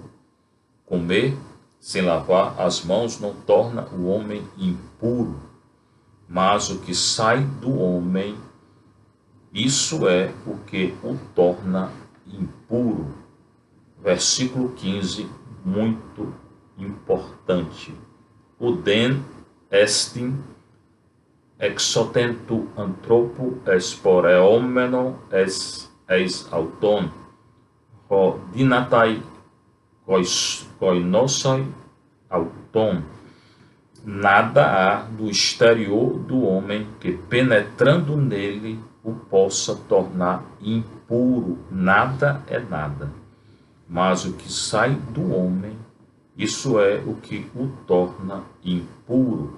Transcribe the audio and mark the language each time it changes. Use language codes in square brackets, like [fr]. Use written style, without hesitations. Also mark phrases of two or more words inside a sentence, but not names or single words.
[pt] Comer sem lavar as mãos não torna o homem impuro, mas o que sai do homem, isso é o que o torna impuro. Versículo 15, muito importante. [el] Οὐδέν ἐστιν ἔξωθεν τοῦ ἀνθρώπου εἰσπορευόμενον εἰς αὐτὸν, ὃ δύναται κοινῶσαι αὐτόν. [pt] Nada há no exterior do homem que, penetrando nele, o possa tornar impuro. Nada é nada. Mas o que sai do homem, isso é o que o torna impuro.